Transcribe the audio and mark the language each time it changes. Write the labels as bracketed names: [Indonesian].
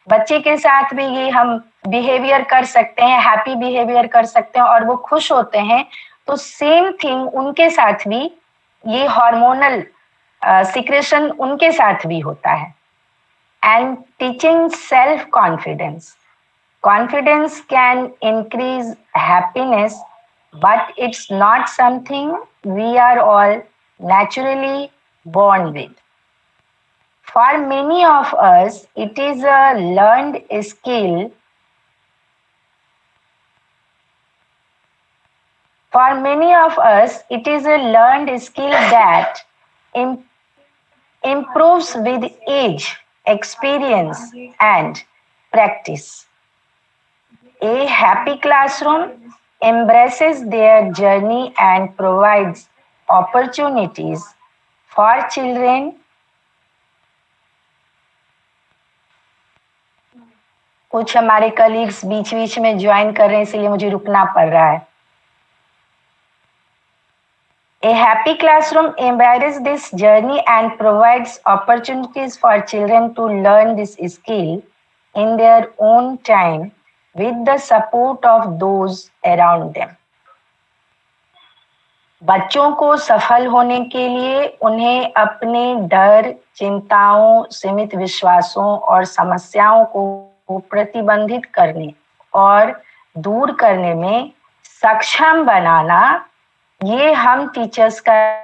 [Hindi] बच्चे के साथ भी ये हम बिहेवियर कर सकते हैं, [English] happy behaviour [Hindi] कर सकते हैं और वो खुश होते हैं, तो [English] same thing [Hindi] उनके साथ भी ये हार्मोनल सिक्रेशन उनके साथ भी होता है। [English] And teaching self confidence. Confidence can increase happiness, but it's not something we are all naturally born with. For many of us, it is a learned skill. For many of us, it is a learned skill that improves with age, experience, and practice. A happy classroom embraces their journey and provides opportunities for children. [Hindi] कुछ हमारे colleagues बीच बीच में join कर रहे हैं, इसलिए मुझे रुकना पड़ रहा है। [English] A happy classroom embraces this journey and provides opportunities for children to learn this skill in their own time with the support of those around them. [Hindi] बच्चों को सफल होने के लिए उन्हें अपने डर, चिंताओं, सीमित विश्वासों और समस्याओं को प्रतिबंधित करने और दूर करने में सक्षम बनाना, ये हम टीचर्स का